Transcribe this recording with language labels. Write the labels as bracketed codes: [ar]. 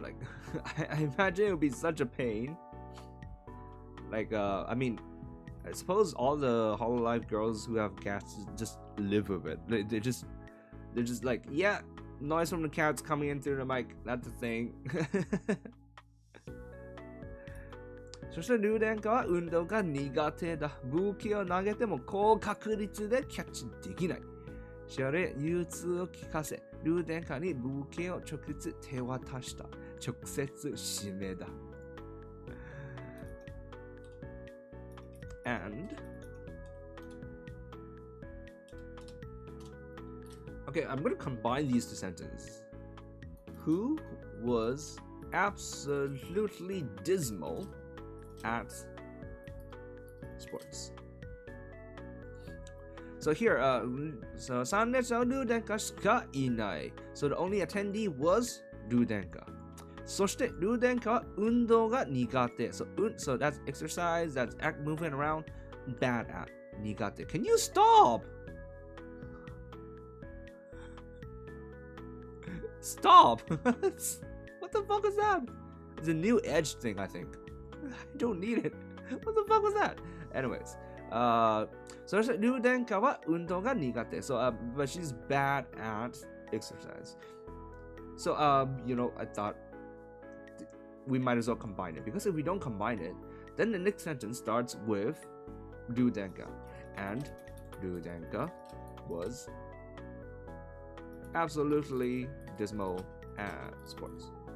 [en] Like I imagine it would be such a pain. Like I mean, I suppose all the Hololive girls who have cats just live with it. They're just like, yeah, noise from the cats coming in through the mic. That's the thing. [ja] そしてルーデンカは運動が苦手だ。武器を投げても高確率でキャッチできない。しおり融通を聞かせ、ルーデンカに武器を直接手渡した。直接指名だ。 [en] And okay, I'm going to combine these two sentences. Who was absolutely dismal at sports? So here, so [ja] 3列のルーデンカしかいない。 [en] So the only attendee was ルーデンカ。 [ja] そしてルーデンカは運動が苦手。 [en] So that's exercise, that's act moving around, bad at 苦手。 Can you stop? Stop! What the fuck is that? It's a new edge thing, I think. I don't need it. What the fuck was that? Anyways, so [ja] ルーデンカは運動が苦手。 [en] So, but she's bad at exercise. So, I thought we might as well combine it, because if we don't combine it, then the next sentence starts with Rudenka, and Rudenka was absolutely dismal at sports.